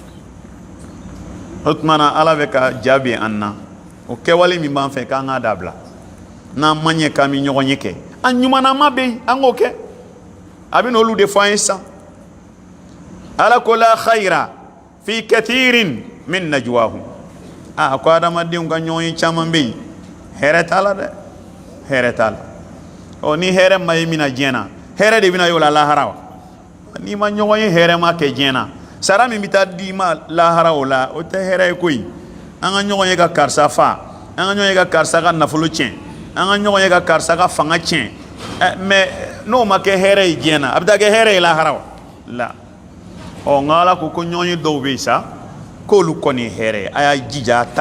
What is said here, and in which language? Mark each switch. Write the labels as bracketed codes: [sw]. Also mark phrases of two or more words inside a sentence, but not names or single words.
[bm] o tuma na ala bɛ ka jaabi an na o kɛwale min b'an fɛ k'an k'a dabila n'an ma ɲɛ k'an bɛ ɲɔgɔn ye kɛ a ɲumanama bɛ yen an k'o kɛ a bɛ n'olu de fɔ an ye sisan ala ko [ar] لا خير في كثير من نجواهم [bm] a ko adamadenw ka ɲɔgɔn ye caman bɛ yen hɛrɛ t'a la dɛ hɛrɛ t'a la ɔ ni hɛrɛ ma ye min na diɲɛ na hɛrɛ de bɛna ye o la lahara wa n'i ma ɲɔgɔn ye hɛrɛ ma kɛ diɲɛ na sara min bɛ taa d'i ma lahara o la o tɛ hɛrɛ ye koyi an ka ɲɔgɔn ye ka karisa fa an ka ɲɔgɔn ye ka karisa ka nafolo tiɲɛ an ka ɲɔgɔn ye ka karisa ka fanga tiɲɛ mɛ n'o ma kɛ hɛrɛ ye diɲɛ na a bɛ taa kɛ hɛrɛ ye lahara wa la ɔ nka ala ko ɲɔgɔn ye dɔw bɛ yen sa k'olu kɔni ye hɛrɛ ye a y'a jija a ta